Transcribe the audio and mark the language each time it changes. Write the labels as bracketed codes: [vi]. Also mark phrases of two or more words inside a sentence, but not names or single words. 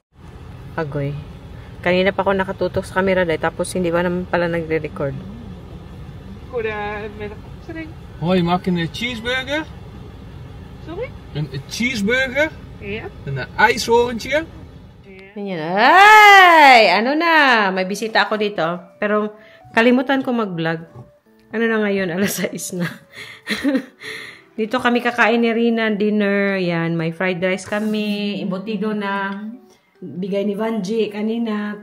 [tl] Agoy. Kanina pa ako nakatutok sa camera dahil tapos hindi ba naman pala nagre-record. [nl] Hoi, je maakt een cheeseburger. Sorry? Een cheeseburger. Yeah. Een ijshoorntje. [tl] Ganyan. Ay! Ano na? May bisita ako dito. Pero kalimutan ko mag-vlog. Ano na ngayon? Alas 6 na. Dito kami kakain ni Rina, dinner. Yan, may fried rice kami. Embutido na bigay ni Vanji kanina.